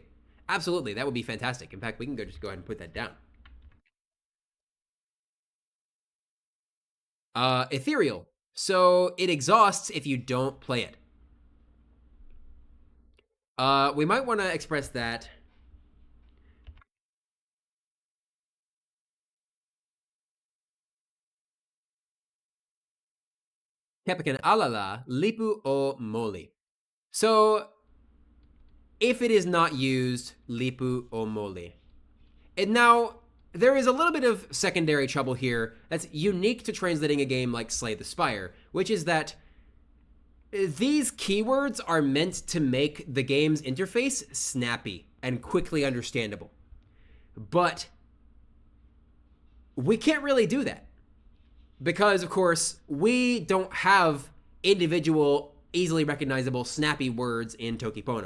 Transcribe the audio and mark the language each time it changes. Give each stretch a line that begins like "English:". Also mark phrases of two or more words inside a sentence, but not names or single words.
English: Absolutely, that would be fantastic. In fact, we can just go ahead and put that down. Ethereal. So it exhausts if you don't play it. We might want to express that.
Toki Pona: Kepaken alala lipu o moli.
English: So if it is not used,
Toki Pona: lipu o moli.
English: And now there is a little bit of secondary trouble here that's unique to translating a game like Slay the Spire, which is that these keywords are meant to make the game's interface snappy and quickly understandable. But we can't really do that because, of course, we don't have individual, easily recognizable, snappy words in Toki Pona.